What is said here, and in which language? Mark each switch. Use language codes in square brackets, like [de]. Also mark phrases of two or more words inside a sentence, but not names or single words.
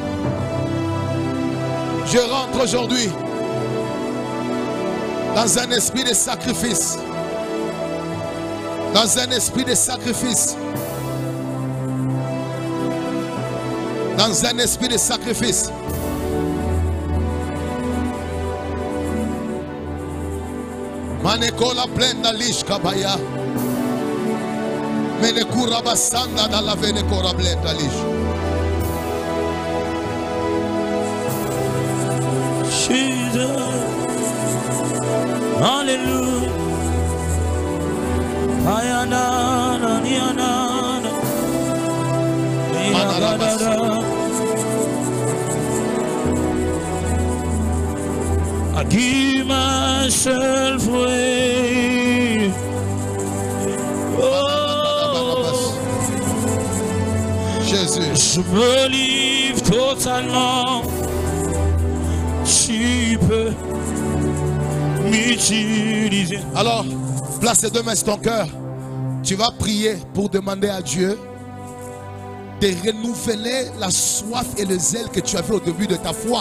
[fr] Je rentre aujourd'hui dans un esprit de sacrifice. Dans un esprit de sacrifice. Dans un esprit de sacrifice. Manekola plenda lish kabaya. Menekura basanda da la venekora blenda lish. Jesus. Hallelujah. Ayana niana. [en] I give myself away. Oh, [fr] Jésus. Je me livre totalement. Tu peux m'utiliser. Alors, place tes deux mains sur ton cœur. Tu vas prier pour demander à Dieu de renouveler la soif et le zèle que tu avais au début de ta foi.